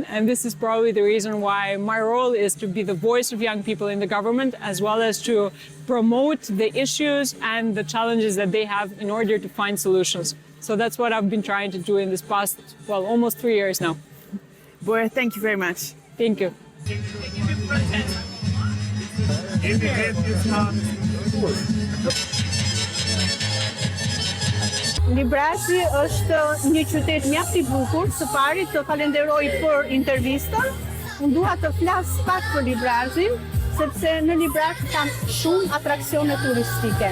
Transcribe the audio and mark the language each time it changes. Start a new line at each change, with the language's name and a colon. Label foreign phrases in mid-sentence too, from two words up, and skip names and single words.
English: And this is probably the reason why my role is to be the voice of young people in the government, as well as to promote the issues and the challenges that they have in order to find solutions. So that's what I've been trying to do in this past, well, almost 3 years now. Bora, thank you very much. Thank you.
Albanian: Librazhdi është një qytet mjaft i bukur. Së pari të falenderoj për intervistën. Unë dua të flas pak për Librazhdin, sepse në Librazhd kanë shumë atraksione turistike.